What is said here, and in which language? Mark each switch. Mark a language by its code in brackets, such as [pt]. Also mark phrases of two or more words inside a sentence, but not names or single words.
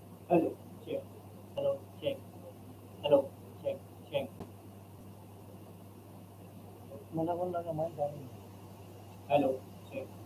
[en] Hello, check. Hello, check. Hello, check. Check. [mr] मला पण लागा माहित आहे. [en] Hello, check.